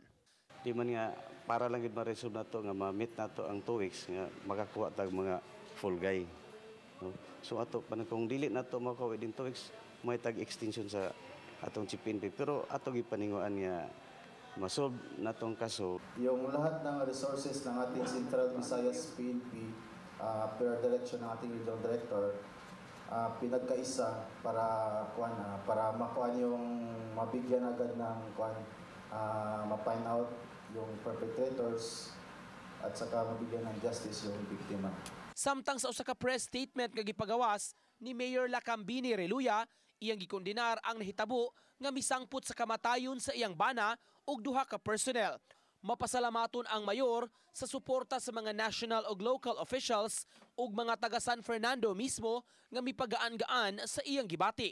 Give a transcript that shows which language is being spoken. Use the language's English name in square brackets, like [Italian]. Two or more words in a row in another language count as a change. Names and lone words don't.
[Cebuano] Di man nga para lang gid ma-resolve nato nga ma-meet nato ang 2 weeks nga makakuha tag mga full guy. No? So ato kung dili nato makuha din 2 weeks, may tag extension sa atong PNP pero ato gipaninguan nga masolve natong kaso. [Filipino] Yung lahat ng resources ng ating Central Visayas PNP per direction ng ating [English] regional director [Filipino] pinagkaisa para makuha yung mabigyan agad ng ma-find out yung perpetrators at saka mabigyan ng justice yung biktima. [Cebuano] Samtang sa usa ka press statement nga gipagawas ni Mayor Lakambini Reluya, iyang gikondenar ang nahitabo nga misangpot sa kamatayon sa iyang bana ug 2 ka personnel. Mapasalamaton ang mayor sa suporta sa mga national ug [English] local officials [Cebuano] ug mga taga San Fernando mismo nga mipagaan-gaan sa iyang gibati.